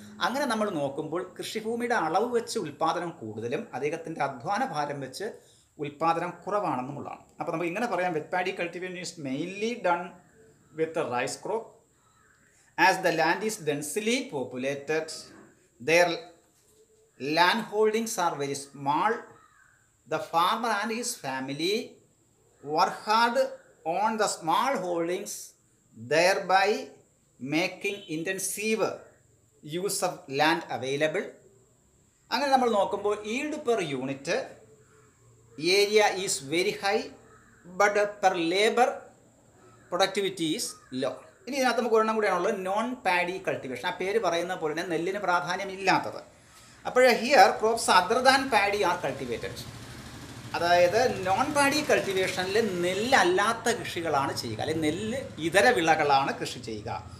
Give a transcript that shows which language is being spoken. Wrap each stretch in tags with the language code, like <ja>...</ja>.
<ml>അങ്ങനെ നമ്മൾ നോക്കുമ്പോൾ കൃഷിഭൂമിയുടെ അളവ് വെച്ച് ഉൽപ്പാദനം കൂടുതലും അദ്ദേഹത്തിൻ്റെ അധ്വാന ഭാരം വെച്ച് ഉൽപ്പാദനം കുറവാണെന്നുള്ളതാണ്. അപ്പോൾ നമുക്ക് ഇങ്ങനെ പറയാം,</ml> <en>Wet paddy cultivation is mainly done with rice crop. As the land is densely populated there land holdings are very small. The farmer and his family work hard on the small holdings, thereby making intensive use of land available.</en> <ml>അങ്ങനെ നമ്മൾ നോക്കുമ്പോൾ</ml> <en>Yield per unit area is very high, but per labour productivity is low.</en> <ml>ഇനി ഇതിനകത്ത് നമുക്ക് ഒരെണ്ണം കൂടിയാണുള്ളത്, non paddy cultivation. ആ പേര് പറയുന്ന പോലെ തന്നെ നെല്ലിന് പ്രാധാന്യമില്ലാത്തത്. അപ്പോൾ</ml> <en>Here crops other than paddy are cultivated.</en> <ml>അതായത് നോൺ പാഡി കൾട്ടിവേഷനിൽ നെല്ലല്ലാത്ത കൃഷികളാണ് ചെയ്യുക, അല്ലെങ്കിൽ നെല്ല് ഇതര വിളകളാണ് കൃഷി ചെയ്യുക.</ml>